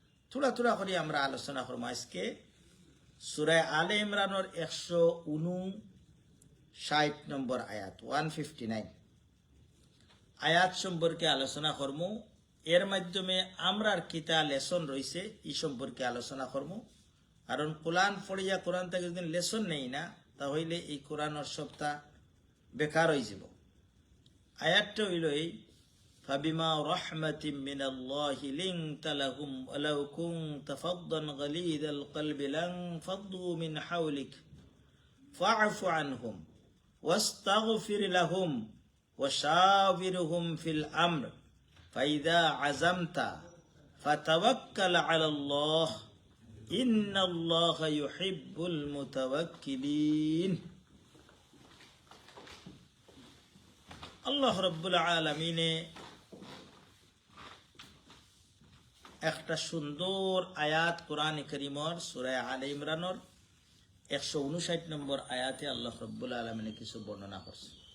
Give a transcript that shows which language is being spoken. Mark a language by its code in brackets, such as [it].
[bn] থোড়া থোড়া করে আমরা আলোচনা করবো। আজকে সূরা আলে ইমরানের 159 নম্বর আয়াত, 159 আয়াত সম্পর্কে আলোচনা করবো। এর মাধ্যমে আমরার কিতা লেসন রয়েছে এই সম্পর্কে আলোচনা করবো। কারণ কোরআন পড়িয়া কোরআন থেকে যদি লেসন নেই না তাহলে এই কোরআনের সপ্তাহ বেকার হয়ে যাব। আয়াতটা হইল এই [ar] فبما رحمة من الله لنت لهم ولو كنت فظا غليظ القلب لانفضوا من حولك فاعف عنهم واستغفر لهم وشاورهم في الأمر فإذا عزمت فتوكل على الله إن الله يحب المتوكلين. الله رب العالمين [bn] একটা সুন্দর আয়াত কোরআন কারীমের সূরা আলে ইমরানের 159 নম্বর আয়াতে আল্লাহ রাব্বুল আলামিন কিছু বর্ণনা করছে।